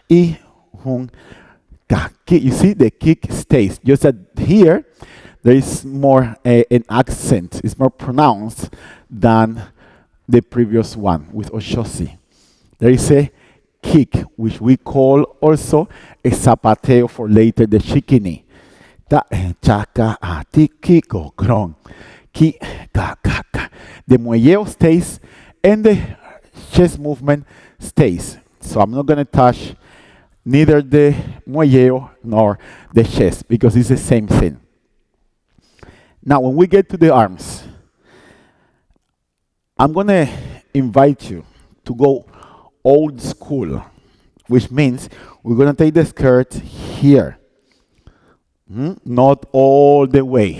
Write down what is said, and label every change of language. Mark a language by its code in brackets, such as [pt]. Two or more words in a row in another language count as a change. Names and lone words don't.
[en] I, hun, ga. Kick. You see, the kick stays. Just that here, there is more an accent. It's more pronounced than the previous one with Oshosi. There is a kick, which we call also a zapateo for later, the shikini. ta, cha, ka, ti, ki, go, grong, ki, ka. The muelleo stays and the chest movement stays. So I'm not going to touch neither the muelleo nor the chest because it's the same thing. Now, when we get to the arms, I'm going to invite you to go old school, which means we're going to take the skirt here, not all the way.